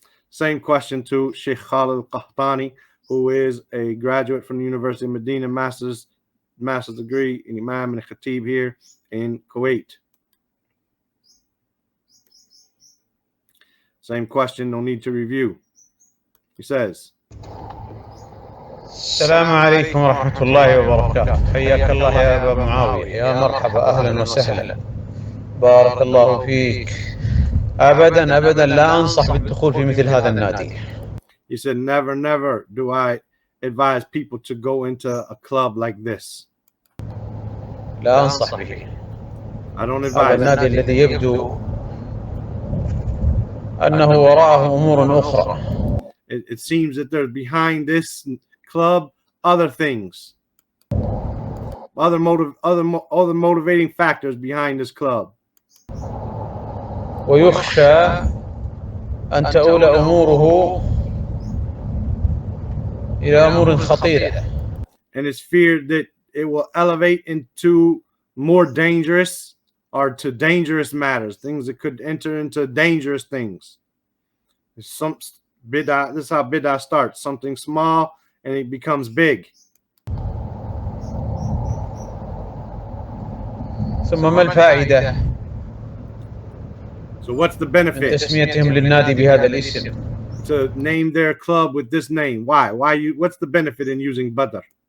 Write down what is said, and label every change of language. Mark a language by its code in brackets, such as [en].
[en] Same question to Sheikh Khalid Qahtani, who is a graduate from the University of Medina, master's degree in Imam and Khatib here in Kuwait. Same question, no need to review. He says, [ar] السلام عليكم ورحمة الله وبركاته. حياك الله يا أبا معاوية. يا مرحبا، أهلا وسهلا، بارك الله فيك. أبدا لا أنصح بالدخول في مثل هذا النادي. [en] He said, never do I advise people to go into a club like this. [ar] لا أنصح به. [en] I don't [ar] هذا [en] advise [ar] النادي [en] it. [ar] الذي يبدو أنه وراءه أمور أخرى. [en] It seems that there's behind this club other things, other motivating factors behind this club. [ar] ويخشى أن تؤول أموره إلى أمور خطيرة. [en] And it's feared that it will elevate into more dangerous or to dangerous matters, things that could enter into dangerous things. Some bid'ah, this is how bid'ah starts, something small and it becomes big. [ar] ثم ما الفائدة [en] So what's the [ar] من [en] benefit [ar] تسميتهم للنادي بهذا الاسم؟ [en] to name their club with this name? Why what's the benefit in using Badr?